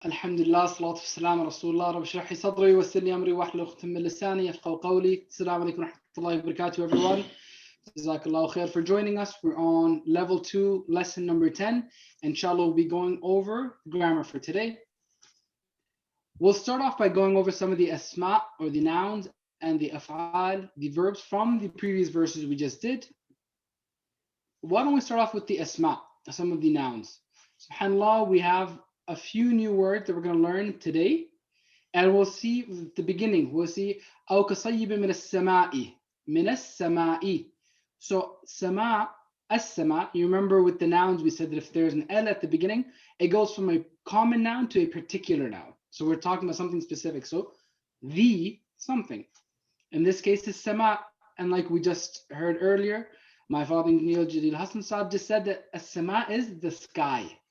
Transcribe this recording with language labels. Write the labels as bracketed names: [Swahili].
[Arabic] الحمد لله الصلاة والسلام على رسول الله رب اشرح لي صدري ويسر لي أمري واحلل عقدة من لساني يفقهوا قولي. السلام عليكم ورحمة الله وبركاته [English] everyone. Jazakallahu khair for joining us. We're on level 2, lesson number 10. Inshallah, we'll be going over grammar for today. We'll start off by going over some of the asma or the nouns and the af'al, the verbs from the previous verses we just did. Why don't we start off with the asma, some of the nouns. SubhanAllah, we have a few new words that we're going to learn today. And we'll see the beginning. We'll see [Arabic] أو كصيب من السماء من السماء. [English] So sama, as-sama, you remember with the nouns we said that if there's an L at the beginning, it goes from a common noun to a particular noun. So we're talking about something specific. So the something. In this case is sama, and like we just heard earlier, my father Jaleel Hassan Saab just said that as-sama is the sky.